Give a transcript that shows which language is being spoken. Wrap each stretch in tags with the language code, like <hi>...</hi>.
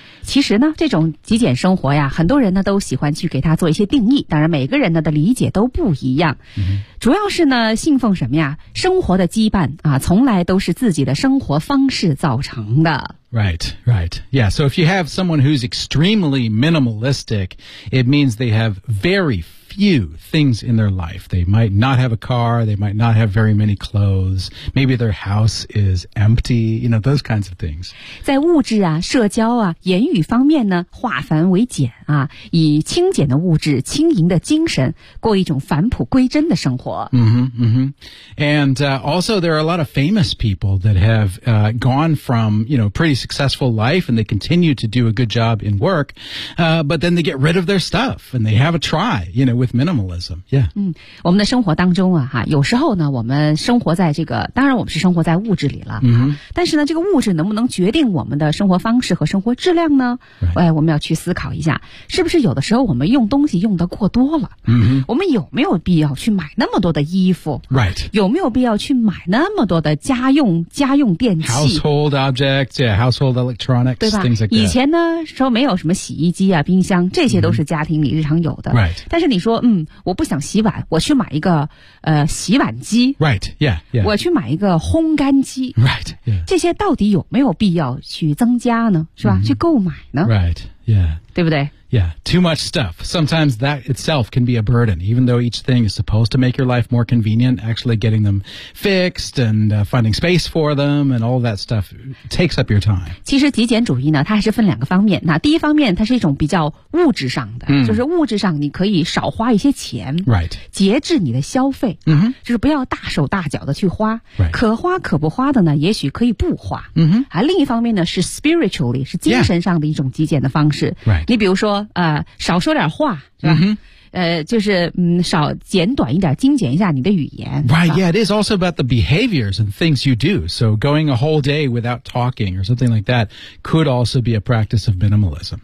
<zh>其实呢，这种极简生活呀，很多人呢都喜欢去给它做一些定义，当然每个人呢的理解都不一样。主要是呢，信奉什么呀？生活的羁绊啊，从来都是自己的生活方式造成的。</zh> <en>Right, right. Yeah, so if you have someone who's extremely minimalistic, it means they have very few things in their life. They might not have a car, they might not have very many clothes, maybe their house is empty, you know, those kinds of things.</en> <zh>在物质啊、社交啊、言语方面呢，化繁为简啊，以清简的物质、轻盈的精神，过一种返璞归真的生活。</zh> <en>And also there are a lot of famous people that have gone from, you know, pretty successful life and they continue to do a good job in work, but then they get rid of their stuff and they have a try, you know, with minimalism. Yeah.</en> <zh>我们的生活当中啊，哈，有时候呢，我们生活在这个，当然我们是生活在物质里了，但是呢，这个物质能不能决定我们的生活方式和生活质量呢？</zh> <en>Right.</en> <zh>我们要去思考一下，是不是有的时候我们用东西用得过多了？我们有没有必要去买那么多的衣服？</zh> <en>Right.</en> <zh>有没有必要去买那么多的家用电器？</zh> <en>Household objects, yeah. Household electronics,</en> <zh>对吧</zh> <en>things like that.</en> <zh>以前呢说没有什么洗衣机啊冰箱这些都是家庭里日常有的。</zh> <en>Right.</en> <zh>但是你说我不想洗碗我去买一个洗碗机。</zh> <en>Right, yeah, yeah.</en> <zh>我去买一个烘干机。</zh> <en>Right, yeah.</en> <zh>这些到底有没有必要去增加呢是吧、去购买呢</zh> <en>Right, yeah.</en> <zh>对不对</zh> <en>Yeah, too much stuff. Sometimes that itself can be a burden, even though each thing is supposed to make your life more convenient, actually getting them fixed and finding space for them and all that stuff takes up your time.</en> <zh>其实极简主义呢它还是分两个方面。那第一方面它是一种比较物质上的、就是物质上你可以少花一些钱、</zh> <en>right.</en> <zh>节制你的消费、就是不要大手大脚的去花、</zh> <en>right.</en> <zh>可花可不花的呢也许可以不花、另一方面呢是 spiritually, 是精神上的一种极简的方式。</zh> <en>Yeah. Right.</en> <zh>你比如说少说点话，是吧？就是少简短一点，精简一下你的语言。</zh> <en>Right, yeah, it is also about the behaviors and things you do. So going a whole day without talking or something like that could also be a practice of minimalism.</en>